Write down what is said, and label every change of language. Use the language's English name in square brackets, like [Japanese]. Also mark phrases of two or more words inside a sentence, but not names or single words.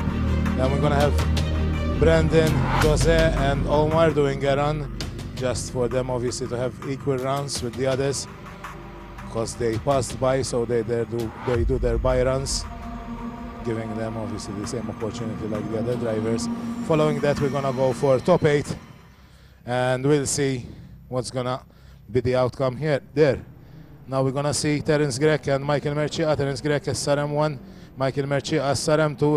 [English] Then we're gonna have Brandon, Jose, and Omar doing a run, just for them obviously to have equal runs with the others, because they passed by, so they do their by runs, giving them obviously the same opportunity like the other drivers. Following that, we're gonna go for top 8, and we'll see what's gonna be the outcome there. Now we're gonna see Terence Grech and Michael Mercia. Terence Grech SRM 1, Michael Mercia SRM 2.